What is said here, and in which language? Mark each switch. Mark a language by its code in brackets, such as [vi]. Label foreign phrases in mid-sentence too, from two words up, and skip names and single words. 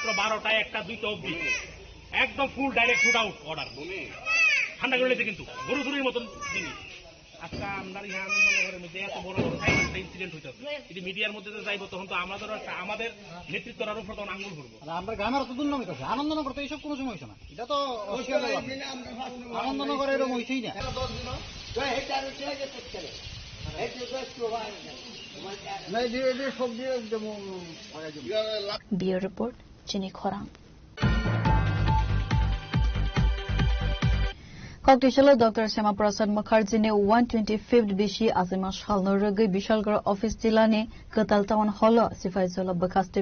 [bn] 12টায় 1টা 2টা অবধি একদম [en] full direct shoot out [bn] অর্ডার ঠান্ডা করে লেছে কিন্তু গরু চুরির মতন জিনিস আজকে আমরা ইহা আনন্দনগরের মধ্যে এত বড় বড় একটা ইনসিডেন্ট হইতেছে যদি মিডিয়ার মধ্যে যাইব তখন তো আমাদের নেতৃত্বের উপর তখন আঙ্গুল করবো আমরা গ্রামের তো দুর্নাম হইতেছে আনন্দনগর তো এইসব কোনো সময় হইছে না এটা তো আনন্দনগর এরকম হইছেই না [en] Bureau Report [trp] Jenny Khorang Kogdishalo Dr. Shyama Prasad Mukherjee ne 125th bishi azima shalno ragi Bishalgarh office jilani Katal Town Hall Sifaizola Bakaste